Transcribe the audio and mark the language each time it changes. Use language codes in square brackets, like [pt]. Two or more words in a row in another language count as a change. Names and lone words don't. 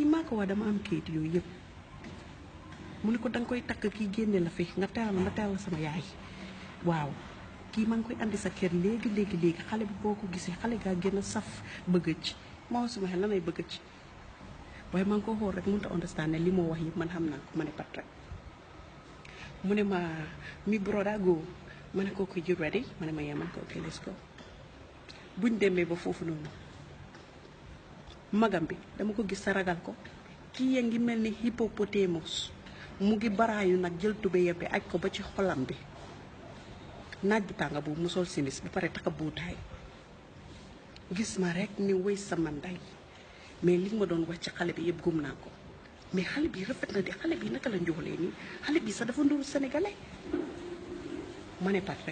[wo] maa ko wax dama am kayit yooyu yëpp mu ne ko danga koy takk kii génne la fi nga teral ma teral sama yaay waaw kii maa ngi koy andi sa kër léegi xale bi boo ko gisee xale gaa gën a saf bëgg ci ma wax sama xel lan lay bëgg ci waaye maa ngi ko xool rek mënut a understand ne li moo wax yëpp man xam naa ko ma ne pat rek mu ne ma mi broda go ma ne ko ko [en] you ready [wo] ma ne ma yee man ko ok [en] let's go [wo] buñ demee ba foofu noonu magam bi dama ko gis sa ragal ko kii ya ngi mel ni hippopotamos mu ngi baraayu nag jël tubéyam bi aj ko ba ci xolam bi naaj bu tànga boobu mu sol simis ba pare taka buutaay gis ma rek ni wéy sama ndey mais li ma doon wax ci xale bi yëpp gum naa ko mais xale bi rafet na di xale bi naka la njoxlee nii xale bi sax dafa nduru sénégalais ma ne pat rek